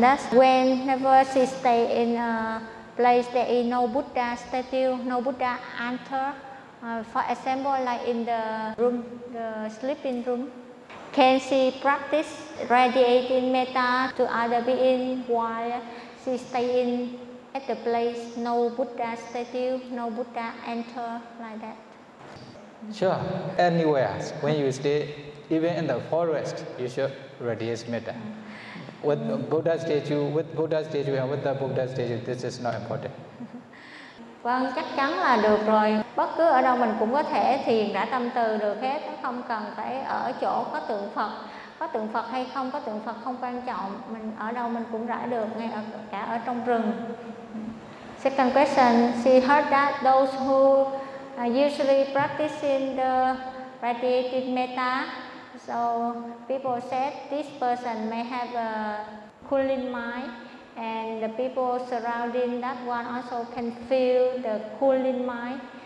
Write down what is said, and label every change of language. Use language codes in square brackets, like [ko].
[en] That's whenever she stay in a place that is no Buddha statue, no Buddha altar, for example, like in the room, the sleeping room, can she practice radiating metta to other beings while she stay in at the place no Buddha statue, no Buddha altar, like that? Sure, anywhere. When you stay, even in the forest, you should radiate metta. With Buddha statue, with Buddha statue and with the Buddha statue, this is not important. [vi] Vâng, chắc chắn là được rồi. Bất cứ ở đâu mình cũng có thể thiền đã tâm từ được hết. Không cần phải ở chỗ có tượng Phật. Có tượng Phật hay không, có tượng Phật không quan trọng. Mình ở đâu mình cũng rải được, ngay ở, cả ở trong rừng. [en] Second question, she heard that those who usually practicing the radiated metta, so people said this person may have a cooling mind, and the people surrounding that one also can feel the cooling mind.